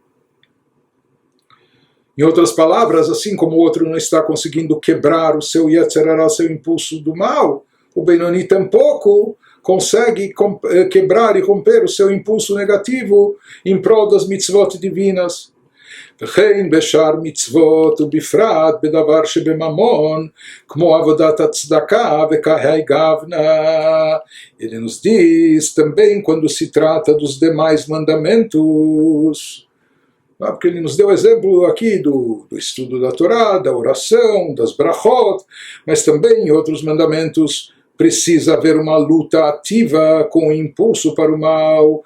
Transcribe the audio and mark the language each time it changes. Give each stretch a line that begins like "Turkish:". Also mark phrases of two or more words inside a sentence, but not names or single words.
Portuguese: Em outras palavras, assim como o outro não está conseguindo quebrar o seu
Hebrew: יצר הרע,
Portuguese: o seu impulso do mal, o Benoni tampouco consegue quebrar e romper o seu impulso negativo em prol das mitzvot divinas.
Hebrew: וכן בשאר מצוות ובפרט בדבר שבממון, כמו עבודת הצדקה וכהי גוונה.
Portuguese: Ele nos diz também quando se trata dos demais mandamentos, porque ele nos deu exemplo aqui do estudo da Torá, da oração, das brachot, mas também em outros mandamentos precisa haver uma luta ativa com o impulso para o mal.